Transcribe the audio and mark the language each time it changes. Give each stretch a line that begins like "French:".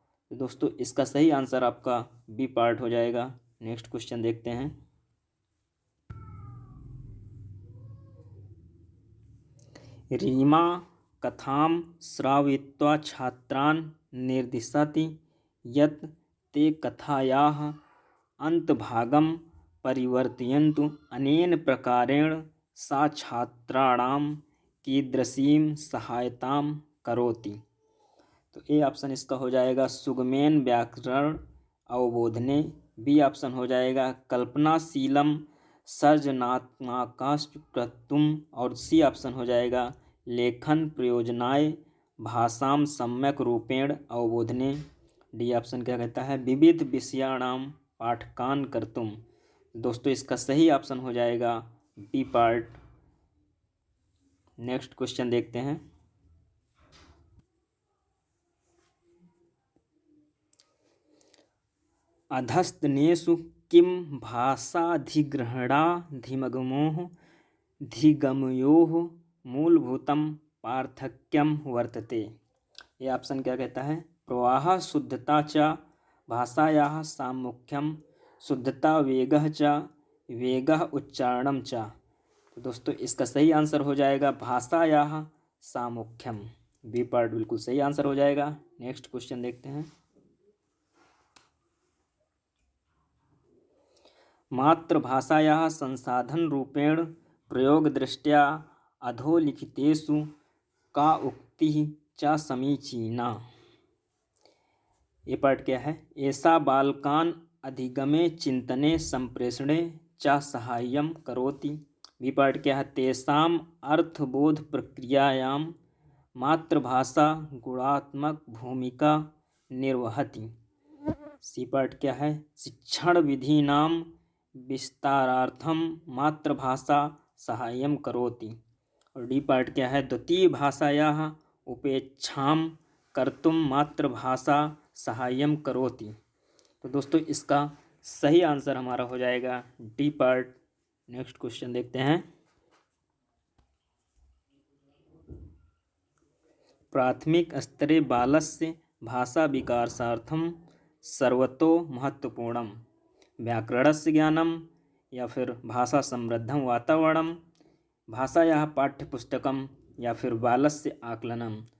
Hindi: तो दोस्तों इसका सही आंसर आपका बी पार्ट हो जाएगा। नेक्स्ट क्वेश्चन देखते हैं।
Sanskrit: रीमा कथां श्रावयित्वा छात्रान् निर्दिशति यत् ते कथायाः अंतभागं परिवर्तयन्तु, अनेन प्रकारेण सा छात्राणां कीदृशीं सहायतां करोति।
Hindi: तो ए ऑप्शन इसका हो जाएगा
Sanskrit: सुगमेन व्याकरण अवबोधने,
Hindi: बी ऑप्शन हो जाएगा
Sanskrit: कल्पनाशीलम सर्जनात्मकाश्च कर्तुम्,
Hindi: और सी ऑप्शन हो जाएगा
Sanskrit: लेखन प्रयोजनाय भाषां सम्यक रूपेण अवबोधने,
Hindi: डी ऑप्शन क्या कहता है
Sanskrit: विविध विषयाणां पाठकान कर्तुम्।
Hindi: दोस्तों इसका सही ऑप्शन हो जाएगा बी पार्ट। नेक्स्ट क्वेश्चन देखते हैं।
Sanskrit: अधस्तनेषु किं भाषाधिग्रहणाधिगमयोः मूलभूतं पार्थक्यं वर्तते।
Hindi: ये ऑप्शन क्या कहता है?
Sanskrit: प्रवाह शुद्धता च भाषायाः सामुख्यं, शुद्धता वेगः च वेगः उच्चारणं च।
Hindi: तो दोस्तों इसका सही आंसर हो जाएगा
Sanskrit: भाषायाः सामुख्यम,
Hindi: बी पार्ट बिल्कुल सही आंसर हो जाएगा। नेक्स्ट क्वेश्चन देखते हैं।
Sanskrit: मातृभाषायाः संसाधन रूपेण प्रयोग दृष्ट्या अधोलिखितेषु का उक्तिः च समीचीना।
Hindi: ये पार्ट क्या है?
Sanskrit: ऐसा बालकान अधिगमे चिंतने संप्रेषणे च सहाय्यं करोति।
Hindi: बी पार्ट क्या है?
Sanskrit: तेषां अर्थबोध प्रक्रियायां मातृभाषा गुणात्मक भूमिका निर्वहति।
Hindi: सी पार्ट क्या है?
Sanskrit: शिक्षण विधीनां विस्तारार्थं मातृभाषा सहाय्यं करोति।
Hindi: और डी पार्ट क्या है?
Sanskrit: द्वितीय भाषायाः उपेक्षां कर्तुं मातृभाषा सहाय्यं करोति।
Hindi: तो दोस्तों इसका सही आंसर हमारा हो जाएगा डी पार्ट। नेक्स्ट क्वेश्चन देखते हैं।
Sanskrit: प्राथमिक स्तरे बालस्य भाषा विकासार्थं सर्वतो महत्वपूर्णं व्याकरणस्य ज्ञानं
Hindi: या फिर
Sanskrit: भाषा समृद्धं वातावरणं भाषायाः पाठ्यपुस्तकं या फिर बालस्य आकलनम।